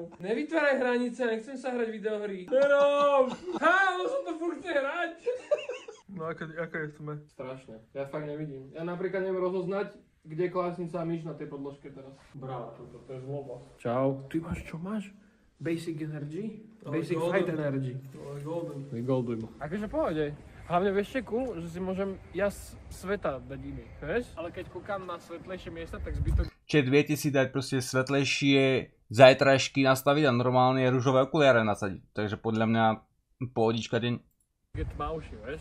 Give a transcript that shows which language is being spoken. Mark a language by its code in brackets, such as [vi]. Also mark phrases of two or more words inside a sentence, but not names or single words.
[sk] Nevytváraj hranice, nechcem sa hrať videohry. Nerob! Ono sa to furt chce hrať. No aká je v tme? Strašné, ja fakt nevidím. Ja napríklad neviem rozoznať, kde je klávesnica a myš na tej podložke teraz. Bravo, to je zloba. Čau. Ty máš, čo máš? [en] Basic energy? Basic fight energy. Golden. [sk] Akože pohode. Hlavne vieš čo cool, že si môžem sveta dať iný, vieš? Ale keď kúkam na svetlejšie miesta, tak zbytok... Čiže viete si dať proste svetlejšie zajtrajšky nastaviť a normálne ružové okuliare nasadiť. Takže podľa mňa pohodička deň. Je tmavší, vieš?